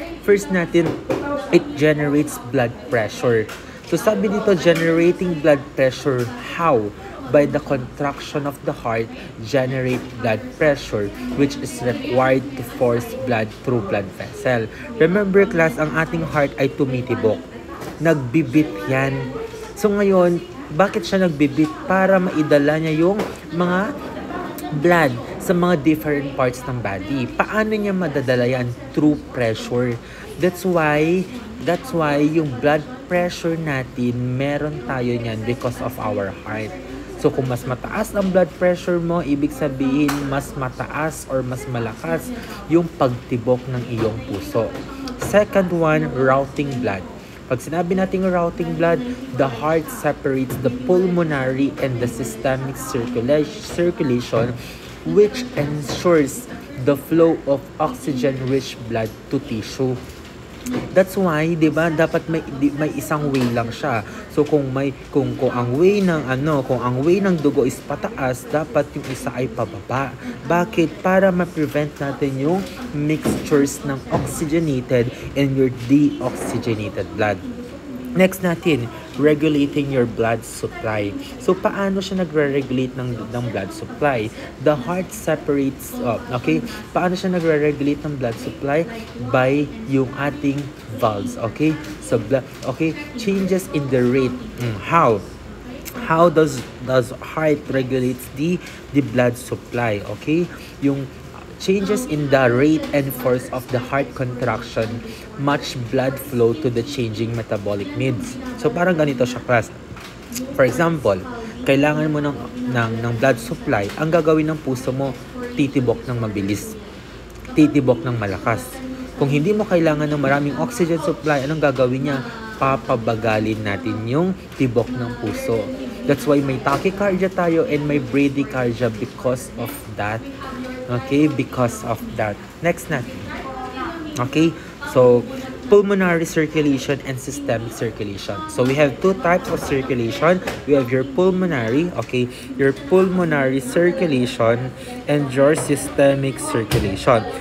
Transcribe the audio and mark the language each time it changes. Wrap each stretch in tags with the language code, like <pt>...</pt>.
<en>First natin, it generates blood pressure. So sabi dito, generating blood pressure, how? By the contraction of the heart, generate blood pressure, which is required to force blood through blood vessel.</en> <tl>Remember class, ang ating heart ay tumitibok. Nagbibit yan. So ngayon, bakit siya nagbibit? Para maidala niya yung mga blood sa mga different parts ng body. Paano niya madadala yan?</tl> <en>Through pressure. That's why yung blood pressure natin, meron tayo niyan because of our heart.</en> <tl>So kung mas mataas ang blood pressure mo, ibig sabihin mas mataas or mas malakas yung pagtibok ng iyong puso.</tl> <en>Second one, routing blood. Pag sinabi nating routing blood, the heart separates the pulmonary and the systemic circulation, which ensures the flow of oxygen-rich blood to tissue.</en> <tl>That's why, 'di ba, dapat may isang way lang siya. So kung ang way ng dugo is pataas, dapat yung isa ay pababa. Bakit? Para ma-prevent natin yung mixtures ng oxygenated and your deoxygenated blood.</tl> <en>Next natin, regulating your blood supply.</en> <tl>So, paano siya nagre-regulate ng blood supply?</tl> <en>The heart separates,</en> <tl>paano siya nagre-regulate ng blood supply?</tl> <en>By yung ating valves, okay? So, changes in the rate. How? How does heart regulates the blood supply, okay? Yung changes in the rate and force of the heart contraction match blood flow to the changing metabolic needs.</en> <tl>So parang ganito siya class. For example, kailangan mo ng blood supply, ang gagawin ng puso mo, titibok ng mabilis, titibok ng malakas. Kung hindi mo kailangan ng maraming oxygen supply, anong gagawin niya? Papabagalin natin yung tibok ng puso.</tl> <en>That's why may tachycardia tayo and may bradycardia because of that. Okay, because of that. Next natin. Okay, so pulmonary circulation and systemic circulation. So we have two types of circulation. We have your pulmonary, okay, your pulmonary circulation and your systemic circulation.</en>